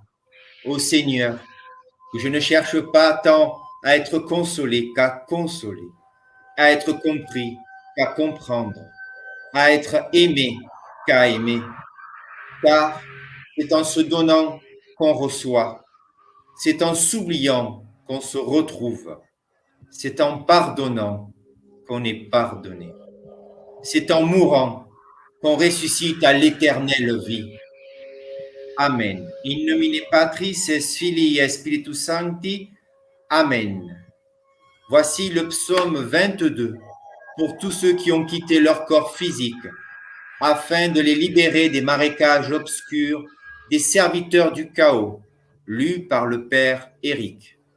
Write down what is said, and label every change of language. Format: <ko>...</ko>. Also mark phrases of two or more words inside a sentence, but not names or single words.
<fr>Ô Seigneur, que je ne cherche pas tant à être consolé qu'à consoler, à être compris qu'à comprendre, à être aimé qu'à aimer, car c'est en se donnant qu'on reçoit, c'est en s'oubliant qu'on se retrouve, c'est en pardonnant qu'on est pardonné, c'est en mourant qu'on ressuscite à l'éternelle vie. Amen.</fr> <la>In nomine Patris et Filii et Spiritus Sancti.</la> <fr>Amen. Voici le psaume 22 pour tous ceux qui ont quitté leur corps physique afin de les libérer des marécages obscurs, des serviteurs du chaos, lu par le Père Éric.</fr>